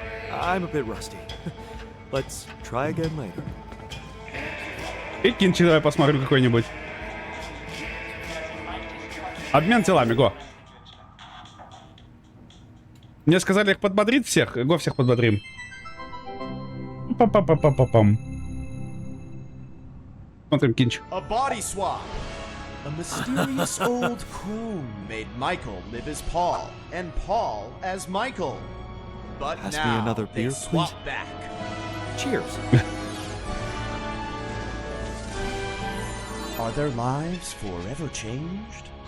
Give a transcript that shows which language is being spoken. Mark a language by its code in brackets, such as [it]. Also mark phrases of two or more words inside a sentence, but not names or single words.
[en] I'm a bit rusty. Let's try again later. [ru] И кинчик давай посмотрим какой-нибудь. Обмен телами, го. Мне сказали их подбодрить всех. Го, всех подбодрим. Па-па-па-па-па-пам. Смотрим кинчик. [en] A body swap. A mysterious old coon made Michael live as Paul, and Paul as Michael. But Pass me now another they beer, swap please. back. Cheers. Are their lives forever changed?